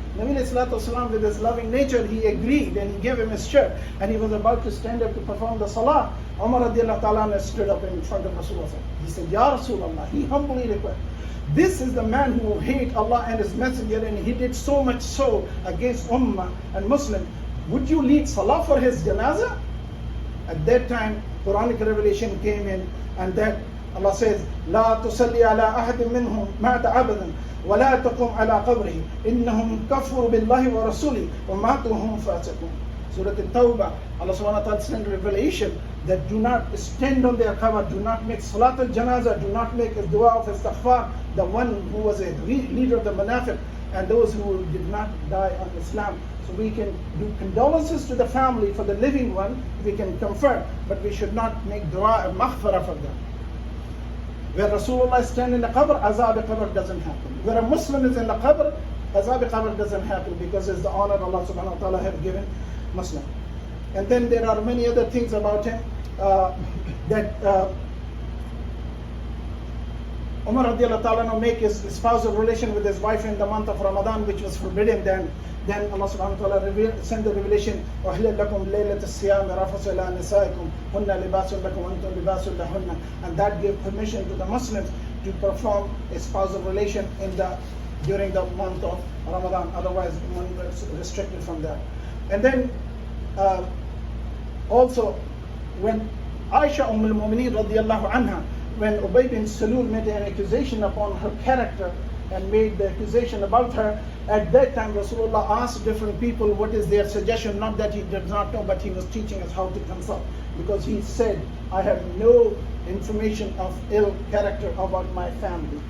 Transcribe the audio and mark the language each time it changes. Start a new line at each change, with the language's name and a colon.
English: Nabi Sallallahu with his loving nature, he agreed and he gave him his shirt, and he was about to stand up to perform the salah. Umar radiallahu ta'ala stood up in front of Rasulullah. He said, Ya Rasulullah, he humbly requested, this is the man who will hate Allah and His Messenger, and he did so much so against Ummah and Muslim. Would you lead salah for his janazah? At that time, Quranic revelation came in, and that Allah says,
Arabic: لا تصلي على أحد منهم مات أبدا ولا تقم على قبره إنهم كفروا بالله ورسوله وماتوا وهم فاسقون.
English: Surah Al-Tawbah, Allah subhanahu wa ta'ala sent revelation that do not stand on their qabr, do not make salat al-janazah, do not make a dua of istighfar, the one who was a leader of the munafiq, and those who did not die on Islam. So we can do condolences to the family for the living one, we can comfort, but we should not make dua and maghfirah for them. Where Rasulullah is standing in the qabr, azab qabr doesn't happen. Where a Muslim is in the qabr, azab qabr doesn't happen, because it's the honor Allah subhanahu wa ta'ala have given Muslim. And then there are many other things about him that Umar radiallahu ta'ala make his spousal relation with his wife in the month of Ramadan, which was forbidden then. Then Allah subhanahu wa ta'ala sent the revelation,
Arabic: وَأَحْلَلْ لَكُمْ لَيْلَةَ الصِّيَامِ رَفَثُ إِلَىٰ نِسَائِكُمْ هُنَّ لِبَاسٌ لَكُمْ وَأَنْتُمْ لِبَاسٌ لَهُنَّ.
English: And that gave permission to the Muslims to perform a spousal relation during the month of Ramadan. Otherwise, one was restricted from that. And then also, when Aisha al-Mu'mineen radiallahu anha, when Ubay bin Salul made an accusation upon her character and made the accusation about her, at that time Rasulullah asked different people what is their suggestion, not that he did not know, but he was teaching us how to consult, because he said, I have no information of ill character about my family.